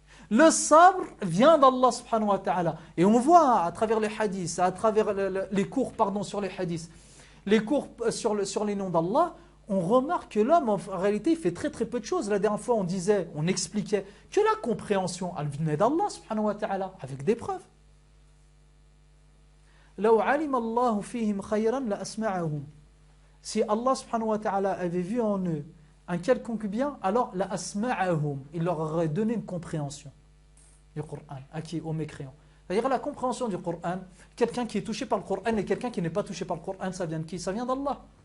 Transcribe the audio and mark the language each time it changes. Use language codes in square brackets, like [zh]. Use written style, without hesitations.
[fr] Le sabr vient d'Allah subhanahu wa ta'ala. Et on voit à travers les hadiths, à travers les cours sur les hadiths, les cours sur les noms d'Allah, on remarque que l'homme en réalité il fait très très peu de choses. La dernière fois on expliquait que la compréhension elle venait d'Allah subhanahu wa ta'ala avec des preuves. [ar] لو علم الله فيهم خيرا لأسمعهم. [fr] Si Allah subhanahu wa ta'ala avait vu en eux un quelconque bien, alors la asma'ahum, il leur aurait donné une compréhension du Coran, à qui? Aux mécréants. C'est-à-dire la compréhension du Coran, quelqu'un qui est touché par le Coran et quelqu'un qui n'est pas touché par le Coran, ça vient de qui? Ça vient d'Allah.